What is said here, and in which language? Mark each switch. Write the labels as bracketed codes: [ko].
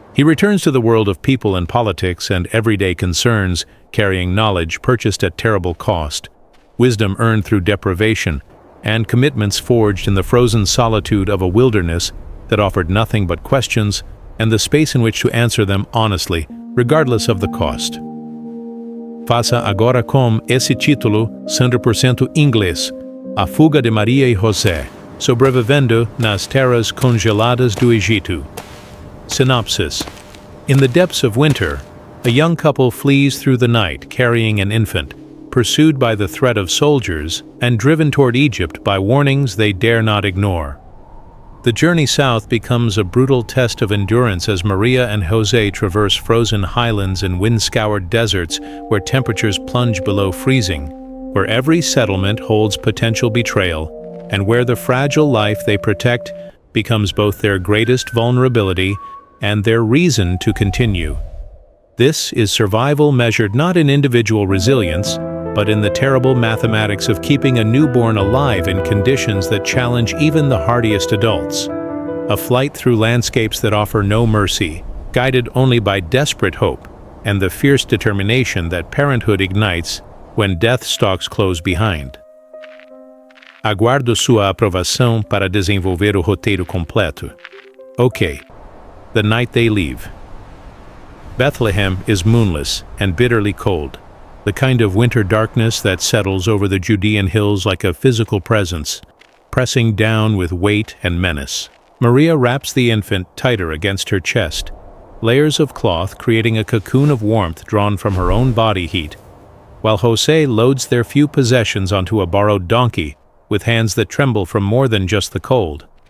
[en] He returns to the world of people and politics and everyday concerns, carrying knowledge purchased at terrible cost, wisdom earned through deprivation, and commitments forged in the frozen solitude of a wilderness that offered nothing but questions and the space in which to answer them honestly, regardless of the cost. [pt] Faça agora com esse título 100% inglês, A Fuga de Maria e José, sobrevivendo nas terras congeladas do Egito. [en] Synopsis. In the depths of winter, a young couple flees through the night carrying an infant, pursued by the threat of soldiers and driven toward Egypt by warnings they dare not ignore. The journey south becomes a brutal test of endurance as Maria and José traverse frozen highlands and wind-scoured deserts where temperatures plunge below freezing, where every settlement holds potential betrayal, and where the fragile life they protect becomes both their greatest vulnerability and their reason to continue. This is survival measured not in individual resilience, but in the terrible mathematics of keeping a newborn alive in conditions that challenge even the hardiest adults. A flight through landscapes that offer no mercy, guided only by desperate hope and the fierce determination that parenthood ignites when death stalks close behind. [pt] Aguardo sua aprovação para desenvolver o roteiro completo. [en] Okay, the night they leave. Bethlehem is moonless and bitterly cold, the kind of winter darkness that settles over the Judean hills like a physical presence, pressing down with weight and menace. Maria wraps the infant tighter against her chest, layers of cloth creating a cocoon of warmth drawn from her own body heat, while José loads their few possessions onto a borrowed donkey with hands that tremble from more than just the cold.